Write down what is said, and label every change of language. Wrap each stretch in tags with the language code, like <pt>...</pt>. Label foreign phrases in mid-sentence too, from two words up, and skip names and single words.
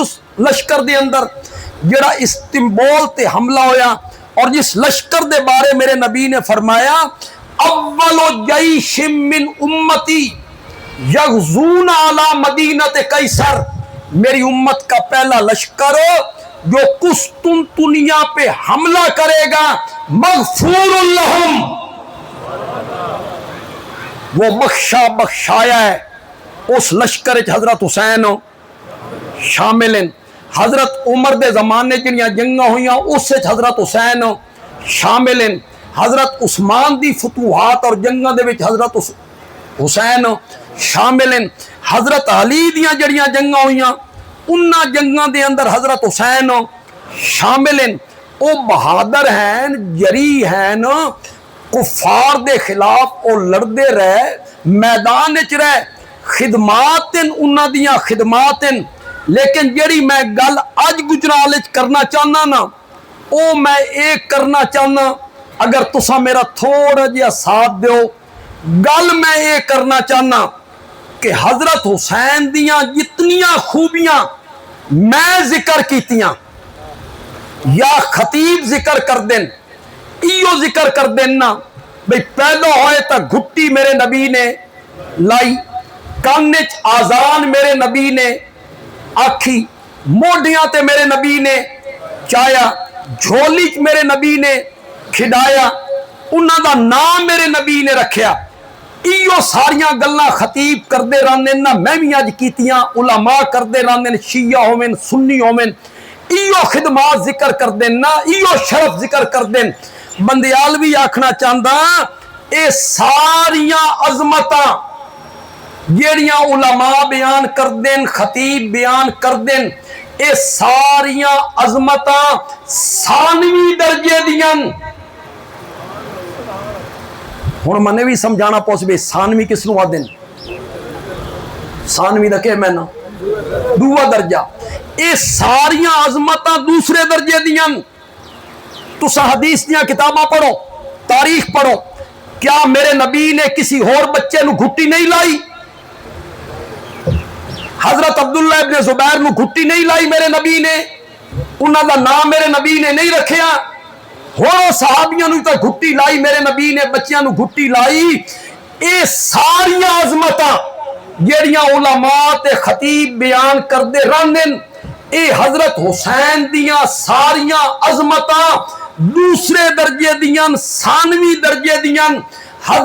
<pa>اس لشکر دے اندر جڑا استنبول تے حملہ ہویا، اور جس لشکر دے بارے میرے نبی نے فرمایا</pa> <ar>اول جیش من امتی یغزون علی مدینہ قیصر،</ar> <ur>میری امت کا پہلا لشکر جو قسطنطنیہ پہ حملہ کرے گا</ur> <ar>مغفور لہم،</ar> <pa>وہ بخشایا ہے۔ اس لشکر حضرت حسین شامل ہیں، حضرت عمر دے زمانے جنیاں جنگاں ہوئیاں اس حضرت حسین شامل ہیں، حضرت عثمان دی فتوحات اور جنگاں دے وچ حضرت حسین شامل ہیں، حضرت علی دیاں جڑیاں جنگاں ہوئیاں انہاں جنگاں دے اندر حضرت حسین شامل ہیں۔ او بہادر ہیں، جری ہیں، کفار دے خلاف او لڑدے رہے، میدان وچ رہے، خدمات انہاں دیاں خدمات، لیکن جڑی میں گل اج گجرال وچ کرنا چاہنا نا او میں ایک کرنا چاہنا، اگر تسا میرا تھوڑا جہا ساتھ دیو، گل میں ایک کرنا چاہنا کہ حضرت حسین دیاں جتنیاں خوبیاں میں ذکر کیتیاں یا خطیب ذکر کر دیں، ایو ذکر کر دینا بھئی پیدا ہوئے تا گھٹی میرے نبی نے لائی، کانچ آزان میرے نبی نے آکھی، موڈیاں تے میرے نبی نے چایا، جھولی چ میرے نبی نے کھڈایا، انہاں دا نام میرے نبی نے رکھیا۔ ایو ساریاں گلاں خطیب کردے رہندے نا، میں بھی اج کیتیاں، علماء کردے رہندے، شیعہ ہوویں سنی ہوویں، ایو خدمات ذکر کردے نا، ایو شرف ذکر کردے۔ بندیال بھی آکھنا چاہندا اے ساریاں عظمتاں جیڑیاں علماء بیان کردیں، خطیب بیان کردیں، اے ساریاں عظمتاں ثانوی درجے دیاں۔ ہن منے بھی سمجھانا پوس بے ثانوی کس نو آدن؟ ثانوی دا کہ میں نا دوسرا درجہ، اے ساریاں عظمتاں دوسرے درجے دیاں۔ تسا حدیث دیاں کتاباں پڑھو، تاریخ پڑھو، کیا میرے نبی نے کسی اور بچے نو گھٹی نہیں لائی؟ حضرت عبداللہ ابن زبیر نو گھٹی نہیں لائی میرے نبی نے؟ انہاں دا نام میرے نبی نے نہیں رکھیا؟ ہورو صحابیاں نو تا گھٹی لائی میرے نبی نے، بچیاں نو گھٹی لائی۔ اے ساریاں عظمتاں جیڑیاں علماء تے خطیب بیان کردے رہندن، اے حضرت حسین دیاں ساریاں عظمتاں دوسرے درجے دیاں، ثانوی درجے دیاں۔</pa>